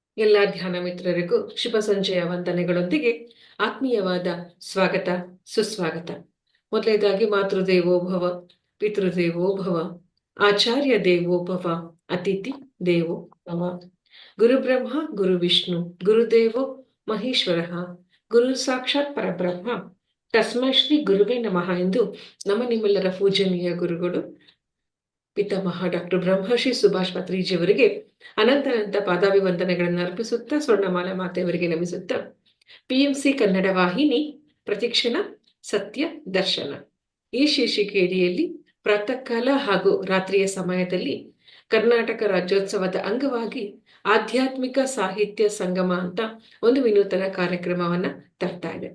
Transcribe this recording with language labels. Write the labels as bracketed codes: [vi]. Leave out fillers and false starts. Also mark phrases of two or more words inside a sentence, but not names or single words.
[kn] ಎಲ್ಲ ಧ್ಯಾನ ಮಿತ್ರರಿಗೂ ಶುಭ ಸಂಜೆಯ ವಂದನೆಗಳೊಂದಿಗೆ ಆತ್ಮೀಯವಾದ ಸ್ವಾಗತ ಸುಸ್ವಾಗತ. [sa] ಮೊದಲನೇದಾಗಿ ಮಾತೃದೇವೋ ಭವ, ಪಿತೃದೇವೋ ಭವ, ಆಚಾರ್ಯ ದೇವೋ ಭವ, ಅತಿಥಿ ದೇವೋ ಭವ. ಗುರು ಬ್ರಹ್ಮ ಗುರು ವಿಷ್ಣು ಗುರುದೇವೋ ಮಹೇಶ್ವರ, ಗುರು ಸಾಕ್ಷಾತ್ ಪರಬ್ರಹ್ಮ ತಸ್ಮೈ ಶ್ರೀ ಗುರುವೇ ನಮಃ [kn] ಎಂದು ನಿಮ್ಮೆಲ್ಲರ ಪೂಜನೀಯ ಗುರುಗಳು ಪಿತಾಮಹ ಡಾಕ್ಟರ್ ಬ್ರಹ್ಮಶ್ರೀ ಸುಭಾಷ್ ಪತ್ರಿಜಿಯವರಿಗೆ ಅನಂತ ಪಾದಾಭಿವಂದನೆಗಳನ್ನು ಅರ್ಪಿಸುತ್ತಾ, ಸ್ವರ್ಣಮಾಲಾ ಮಾತೆಯವರಿಗೆ ನಮಿಸುತ್ತಾ, PMC ಕನ್ನಡ ವಾಹಿನಿ ಪ್ರತಿಕ್ಷಣ ಸತ್ಯ ದರ್ಶನ ಈ ಶೀರ್ಷಿಕೆಯಡಿಯಲ್ಲಿ ಪ್ರಾತಃ ಕಾಲ ಹಾಗೂ ರಾತ್ರಿಯ ಸಮಯದಲ್ಲಿ ಕರ್ನಾಟಕ ರಾಜ್ಯೋತ್ಸವದ ಅಂಗವಾಗಿ ಆಧ್ಯಾತ್ಮಿಕ ಸಾಹಿತ್ಯ ಸಂಗಮ ಅಂತ ಒಂದು ವಿನೂತನ ಕಾರ್ಯಕ್ರಮವನ್ನ ತರ್ತಾ ಇದೆ.